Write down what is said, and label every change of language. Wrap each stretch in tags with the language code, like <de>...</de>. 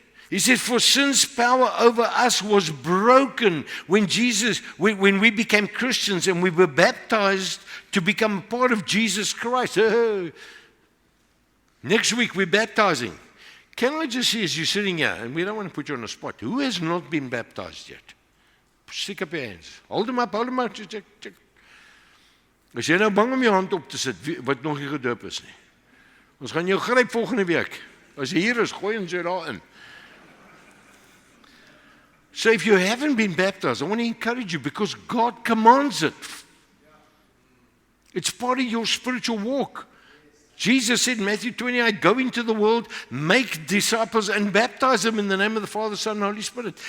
<en>He says, for sin's power over us was broken when we became Christians and we were baptized to become a part of Jesus Christ. Next week we're baptizing. Can I just see, as you're sitting here, and we don't want to put you on the spot, who has not been baptized yet? Stick up your hands. Hold them up. Check.</en> <af>As jy nou bang om jou hand op te sit, wat nog nie gedoop is nie. Ons gaan jou gryp volgende week. As jy hier is, gooi ons jou daar in.</af> <en>So if you haven't been baptized, I want to encourage you because God commands it. It's part of your spiritual walk. Jesus said in Matthew 28, go into the world, make disciples and baptize them in the name of the Father, Son, and Holy Spirit.</en>